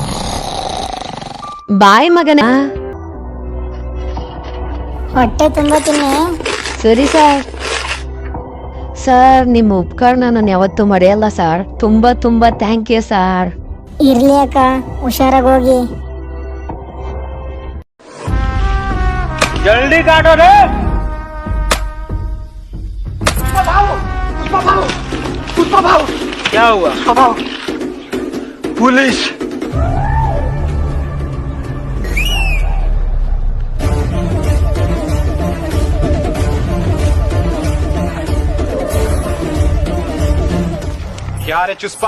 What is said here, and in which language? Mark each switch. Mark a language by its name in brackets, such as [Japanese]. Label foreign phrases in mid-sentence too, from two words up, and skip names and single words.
[Kannada] ಬಾಯ್ ಮಗನ. ಹೊಟ್ಟೆ ತುಂಬಾ ತಿನ್ನಿ. ಸರಿ ಸರ್. ಸರ್ ನಿಮ್ಮ ಉಪಕಾರನ ನಾನು ಯಾವತ್ತೂ ಮರೆಯಲ್ಲ ಸರ್. ತುಂಬಾ ತುಂಬಾ [English] thank you [Kannada] ಸರ್. ಇರ್ಲಿ ಅಕ್ಕ, ಹುಷಾರಾಗಿ ಹೋಗಿ. [Hindi] जल्दी काटो रे। पुष्पा भाव। क्या हुआ? पुलिस। क्या रे चुस्पा?